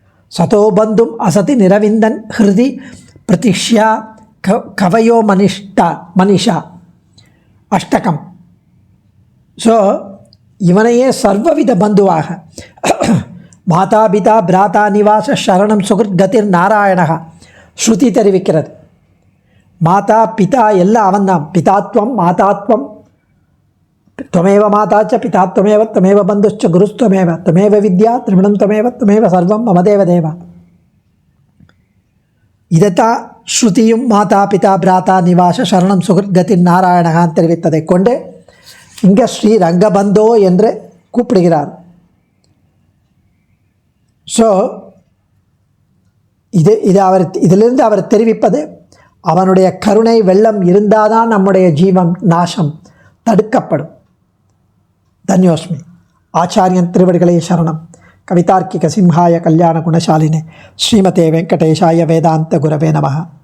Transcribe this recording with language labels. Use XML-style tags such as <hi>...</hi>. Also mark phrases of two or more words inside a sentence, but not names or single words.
<sa>सतो बन्धुम् असति निरविन्दन् हृदि प्रतीष्या कवयो मनीषा अष्टकम्.</sa> <ta>ஸோ இவனையே சர்வவித பந்துவாக</ta> <sa>माता पिता भ्राता निवासः शरणं सुहृत् गतिः नारायणः</sa> <ta>ஸ்ருதி தெரிவிக்கிறது. மாதா பிதா எல்லாம் அவன்தான்.</ta> <sa>पितृत्वं मातृत्वं त्वमेव माता च पिता त्वमेव त्वमेव बन्धुश्च गुरुस्त्वमेव त्वमेव विद्या त्रिगुणं त्वमेव त्वमेव सर्वं मम देव.</sa> <ta>இதைத்தான் ஸ்ருதியும்</ta> <sa>माता पिता भ्राता निवासः शरणं सुहृत् गतिः नारायणः</sa> <ta>தெரிவித்ததை கொண்டு இங்கே ஸ்ரீ ரங்கபந்தோ என்று கூப்பிடுகிறார். ஸோ இதிலிருந்து அவர் தெரிவிப்பது அவனுடைய கருணை வெள்ளம் இருந்தால் தான் நம்முடைய ஜீவன் நாசம் தடுக்கப்படும். தன்யோஸ்மி. ஆச்சாரியன் திருவடிகளே சரணம்.</ta> <sa>कवितार्किकसिंहाय कल्याणगुणशालिने श्रीमते वेङ्कटेशाय वेदान्तगुरवे नमः.</sa>